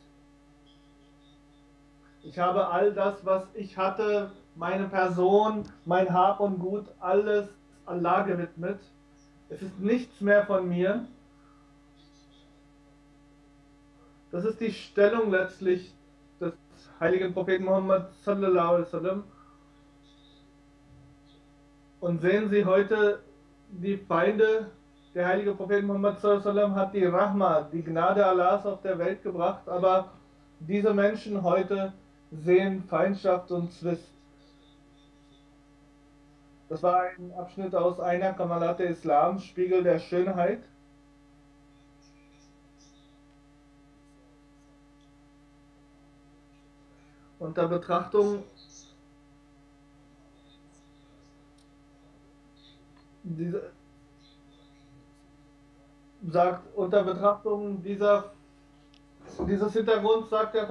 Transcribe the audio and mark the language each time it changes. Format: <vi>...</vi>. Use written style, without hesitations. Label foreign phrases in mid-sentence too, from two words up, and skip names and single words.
<de>Ich habe all das, was ich hatte, meine Person, mein Hab und Gut, alles Allah gewidmet. Es ist nichts mehr von mir. Das ist die Stellung letztlich des heiligen Propheten Muhammad</de> <ar>صلى الله عليه وسلم.</ar> <de>Und sehen Sie heute die Feinde, der heilige Prophet Muhammad</de> <ar>صلى الله عليه وسلم</ar> <de>hat die Rahma, die Gnade Allahs auf der Welt gebracht, aber diese Menschen heute sehen Feindschaft und Zwist. Das war ein Abschnitt aus einer Kamalat Islam, Spiegel der Schönheit. Unter Betrachtung dieses Hintergrunds sagt der</de>